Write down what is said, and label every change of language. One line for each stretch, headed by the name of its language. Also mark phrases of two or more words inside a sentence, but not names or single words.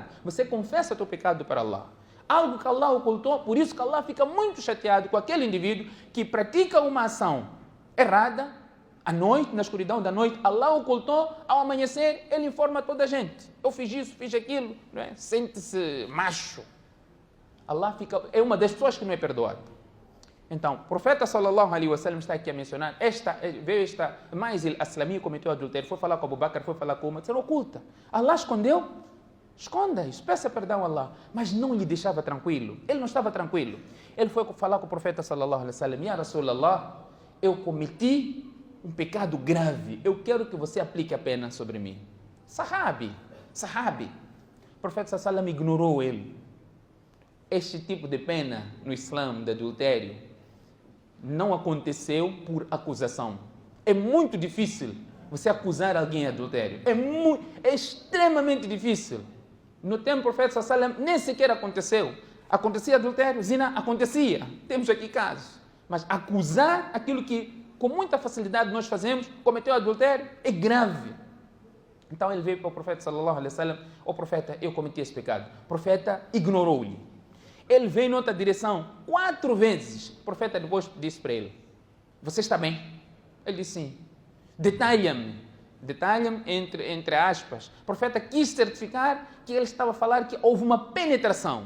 Portuguese: Você confessa teu pecado para Allah. Algo que Allah ocultou, por isso que Allah fica muito chateado com aquele indivíduo que pratica uma ação errada, à noite, na escuridão da noite, Allah ocultou, ao amanhecer, ele informa toda a gente. Eu fiz isso, fiz aquilo, não é? Sente-se macho. Allah é uma das pessoas que não é perdoado. Então, o profeta
Arabic: صلى الله عليه وسلم
Portuguese: está aqui a mencionar, veio esta Ma'iz al-Aslami, cometeu adultério, foi falar com Abu Bakr, foi falar com Umar, disseram, oculta. Allah escondeu? Esconda isso, peça perdão a Allah. Mas não lhe deixava tranquilo. Ele não estava tranquilo. Ele foi falar com o profeta
Arabic: صلى الله عليه وسلم يا رسول الله,
Portuguese: eu cometi um pecado grave, eu quero que você aplique a pena sobre mim. Sahabi. O profeta
Arabic: صلى الله عليه وسلم
Portuguese: ignorou ele. Este tipo de pena no Islã, de adultério, não aconteceu por acusação. É muito difícil você acusar alguém de adultério. É extremamente difícil. No tempo do profeta
Arabic: صلى الله عليه وسلم
Portuguese: nem sequer aconteceu. Acontecia adultério, zina, acontecia. Temos aqui casos. Mas acusar aquilo que com muita facilidade nós fazemos, cometeu adultério, é grave. Então ele veio para o profeta
Arabic: صلى الله عليه وسلم,
Portuguese: o profeta, eu cometi esse pecado. O profeta ignorou-lhe. Ele veio em outra direção 4 vezes. O profeta depois disse para ele: você está bem? Ele disse sim. Detalha-me entre aspas. O profeta quis certificar que ele estava a falar que houve uma penetração.